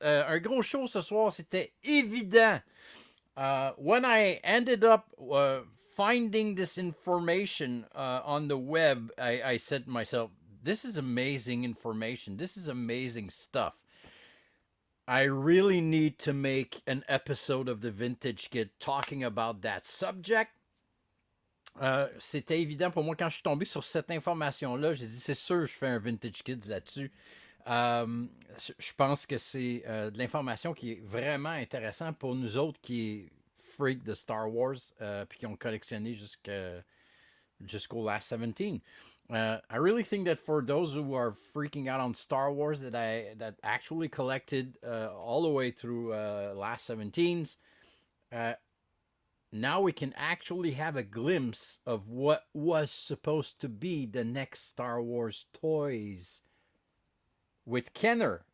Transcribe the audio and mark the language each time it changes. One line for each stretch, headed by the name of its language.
French: Un gros show ce soir, c'était évident.
English: When I ended up finding this information on the web, I said to myself, this is amazing information. This is amazing stuff. I really need to make an episode of the Vintage Kid talking about that subject.
French: C'était évident pour moi quand je suis tombé sur cette information-là. J'ai dit, c'est sûr, je fais un Vintage Kids là-dessus. Je pense que c'est de l'information qui est vraiment intéressante pour nous autres qui est freak de Star Wars puis qui ont collectionné jusqu'au Last 17.
English: I really think that for those who are freaking out on Star Wars that actually collected all the way through Last 17s, now we can actually have a glimpse of what was supposed to be the next Star Wars toys with Kenner.